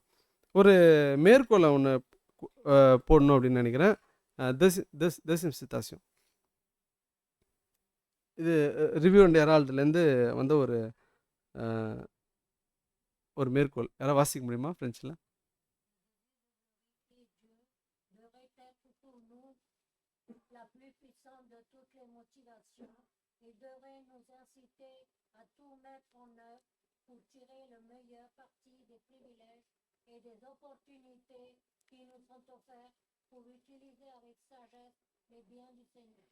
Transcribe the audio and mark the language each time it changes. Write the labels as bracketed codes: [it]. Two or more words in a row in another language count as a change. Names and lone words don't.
[ta] ஒரு மேற்கோளை ஒன்று போடணும் அப்படின்னு நினைக்கிறேன். தசிம் சித்தாசியம், இது ரிவ்யூ அண்ட் ஹெரால்டுலேருந்து வந்த ஒரு மேற்கோள். யாராவது வாசிக்க முடியுமா ஃப்ரெஞ்சில்? [fr] Il devrait nous inciter à tout mettre en œuvre pour tirer le meilleur parti des privilèges et des opportunités qui nous sont offerts pour utiliser avec sagesse les biens du Seigneur.